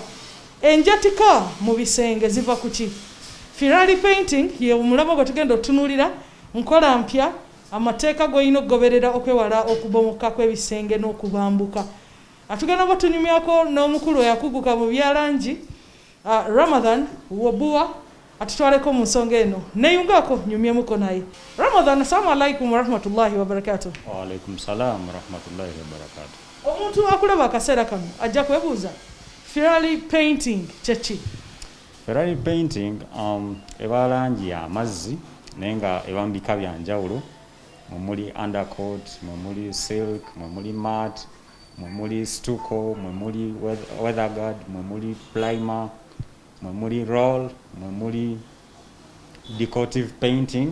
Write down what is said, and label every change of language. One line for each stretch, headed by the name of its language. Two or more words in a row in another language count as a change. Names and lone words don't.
Ganda: Enjatika mu bisenge ziva ku ki? Firali painting ye omulamo gwe tugenda otunuulira nkola mpya amateeka g'olina okugoberera okwewala okubomoka kw'ebisenge n'okubambuka. Atugenda bwa tunyumyako n'omukulu eyakuguka mu byalangi Ramadan Wobua atutwaleko mu nsonga eno neyungako nyumyemuko naye. Ramadan,
Arabic: السلام عليكم ورحمة الله وبركاته. وعليكم السلام ورحمة الله وبركاته.
Ganda: Omuntu akulaba akaseera kano ajja kwebuuza Firali painting kyeki? Firali painting eba langi ya mazzi naye nga ebambika byanjawulo. Muli undercoat, muli silk, muli matte, muli stucco, muli weatherguard, muli primer, muli roll, muli
English: decorative painting.